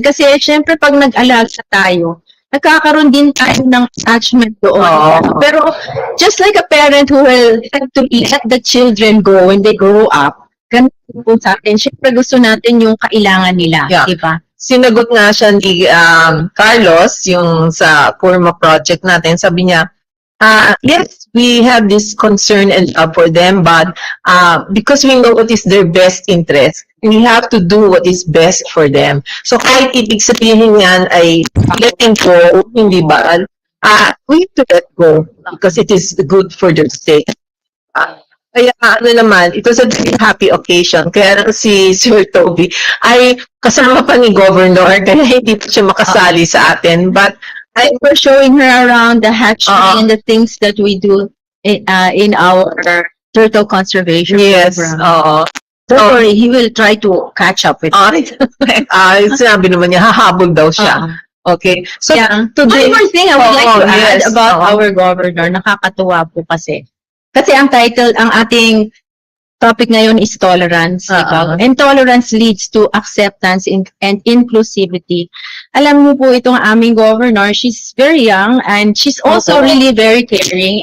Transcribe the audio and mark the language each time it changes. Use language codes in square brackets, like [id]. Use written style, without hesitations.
[tl] Kasi, syempre, pag nag-alaga tayo, nagkakaroon din tayo ng attachment doon. [en] Pero, just like a parent who will have to let the children go when they grow up, [tl] ganun po sa atin. Syempre, gusto natin yung kailangan nila. [en] Yeah. [tl] Diba? Sinagot nga siya ni Carlos, yung sa Kurma project natin, sabi niya, [en] Yes, we have this concern and love for them, but because we know what is their best interest, we have to do what is best for them. [tl] So kahit ibig sabihin yan ay [en] letting go, [tl] hindi ba? [en] We have to let go because it is good for their sake. [tl] Kaya ano naman, [en] it was a very happy occasion. [tl] Kaya lang si Sir Toby ay kasama pa ni Governor, kaya hindi pa siya makasali sa atin. [en] But We're showing her around the hatchery and the things that we do in our turtle conservation yes, program. [tl] oo. [en] Don't worry, he will try to catch up with us. [tl] Sinabi naman niya, hahabol daw siya. [en] Okay. So, Yeah. today, One more thing I would like to add yes, about our governor, [tl] nakakatuwa po kasi. Kasi ang title, ang ating topic ngayon is tolerance. di ba? [en] And tolerance leads to acceptance and inclusivity. [tl] Alam niyo po itong aming governor, [en] she's very young and she's also really very caring.